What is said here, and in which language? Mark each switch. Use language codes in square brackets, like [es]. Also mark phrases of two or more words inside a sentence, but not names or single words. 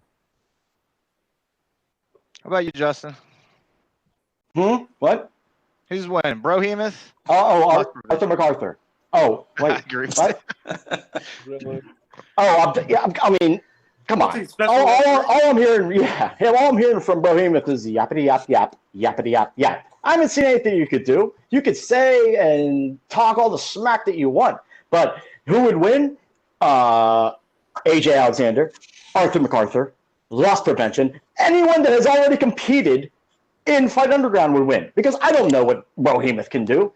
[en] How about you, Justin? What? Who's winning? BROhemoth? Arthur MacArthur. Oh, wait. I agree. What? I mean, come on. All I'm hearing, all I'm hearing from BROhemoth is yappity yap yap, yappity yap yap. I haven't seen anything you could do. You could say and talk all the smack that you want, but who would win? AJ Alexander, Arthur MacArthur, loss prevention. Anyone that has already competed in Fight Underground would win, because I don't know what BROhemoth can do.